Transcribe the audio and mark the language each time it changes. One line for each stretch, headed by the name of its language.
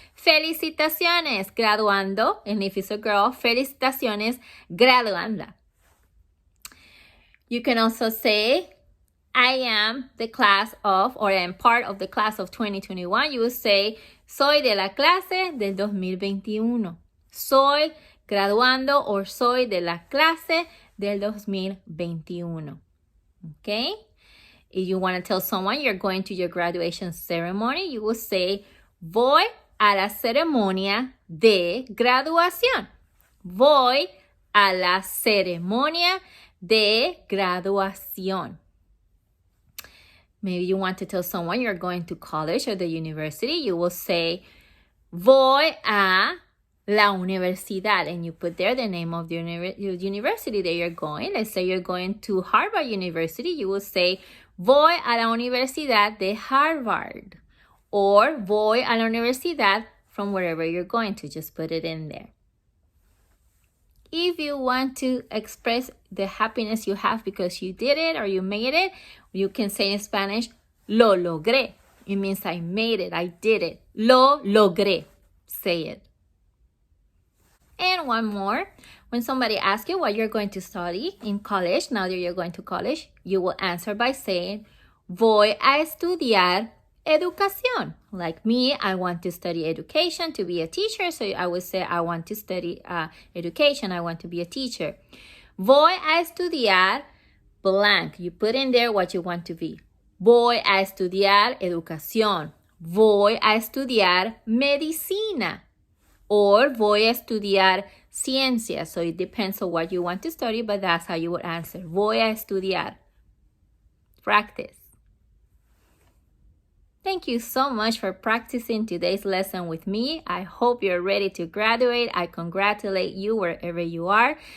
Spanish: Felicitaciones, graduando.
English: And if it's a girl,
Spanish: felicitaciones, graduanda.
English: You can also say, I am the class of, or I am part of the class of 2021. You would say,
Spanish: soy de la clase del 2021. Soy graduando or soy de la clase del 2021.
English: Okay? If you want to tell someone you're going to your graduation ceremony, you will say,
Spanish: voy a la ceremonia de graduación. Voy a la ceremonia de graduación.
English: Maybe you want to tell someone you're going to college or the university. You will say,
Spanish: voy a la universidad.
English: And you put there the name of the university that you're going. Let's say you're going to Harvard University. You will say,
Spanish: voy a la Universidad de Harvard.
English: Or
Spanish: voy a la universidad
English: from wherever you're going to. Just put it in there. If you want to express the happiness you have because you did it or you made it, you can say in Spanish,
Spanish: lo logré.
English: It means I made it, I did it.
Spanish: Lo logré.
English: Say it. And one more. When somebody asks you what you're going to study in college, now that you're going to college, you will answer by saying,
Spanish: voy a estudiar educación.
English: Like me, I want to study education to be a teacher. So I would say I want to study education. I want to be a teacher.
Spanish: Voy a estudiar
English: blank. You put in there what you want to be.
Spanish: Voy a estudiar educación. Voy a estudiar medicina. Or voy a estudiar ciencia.
English: So it depends on what you want to study, but that's how you would answer.
Spanish: Voy a estudiar.
English: Practice. Thank you so much for practicing today's lesson with me. I hope you're ready to graduate. I congratulate you wherever you are.